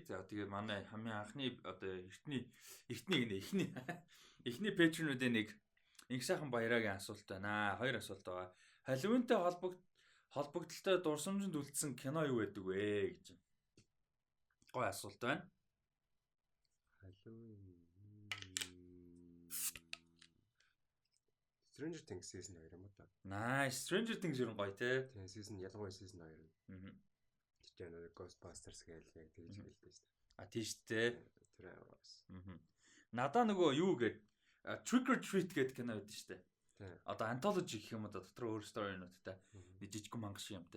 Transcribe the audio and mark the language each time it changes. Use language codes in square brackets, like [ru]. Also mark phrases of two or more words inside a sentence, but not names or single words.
[mn] За тэгээд манай хамгийн анхны одоо эхний Patreon-уудын нэг их сайхан баярагийн асуулт байна. Хоёр асуулт байгаа. Halloween-тэй холбогдлолтой дурсамжинд үлдсэн кино юу байдаг вэ гэж. Гой асуулт байна. Stranger Things season 2 юм да. Nice. Stranger Things ер нь гоё те. Тийм season ялангуяа season 2. Тэр нэг Ghostbusters гээл яг тэгж хэлдэг шүү дээ. Тийм шүү дээ. Тэр аваас. Надаа нөгөө юу гээд Trick or Treat гэдэг кино байдаг шүү дээ. Тийм. Одоо anthology гэх юм да дотор өөр story-нуудтай нэг жижигхэн мангар шиг юмтай.